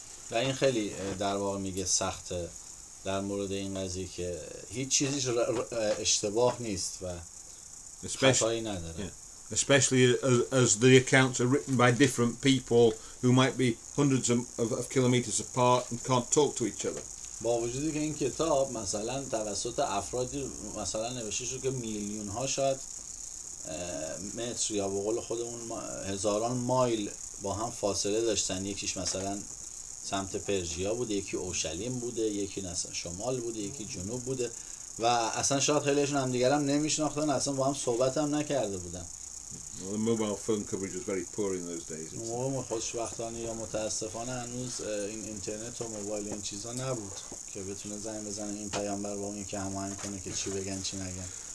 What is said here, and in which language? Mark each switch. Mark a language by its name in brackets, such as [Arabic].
[Persian] و این خیلی در واقع میگه سخته در مورد این قضیه که هیچ چیزیش اشتباه نیست و خطایی نداره. [English] Especially as the accounts are written by different people who might be hundreds of kilometers apart and can't talk to each other. [Persian] با وجودی که این کتاب مثلا توسط افرادی مثلا نوشته شده که میلیون ها شاید متر یا به قول خودمون هزاران مایل با هم فاصله داشتن، یکیش مثلا سمت پرژیا بوده، یکی اورشلیم بوده، یکی مثلا شمال بوده، یکی جنوب بوده و اصلا شاید خیلیشون هم دیگر هم نمیشناختن، اصلا با هم صحبت هم نکرده بودن. [English] Well, the mobile phone coverage was very poor in those days. [Persian] موقع خوشبختانه یا متاسفانه هنوز این اینترنت و موبایل این چیزا نبود که بتونه زنگ بزنه این پیامبر با اون که هماهنگ کنه که چی بگن چی نگن.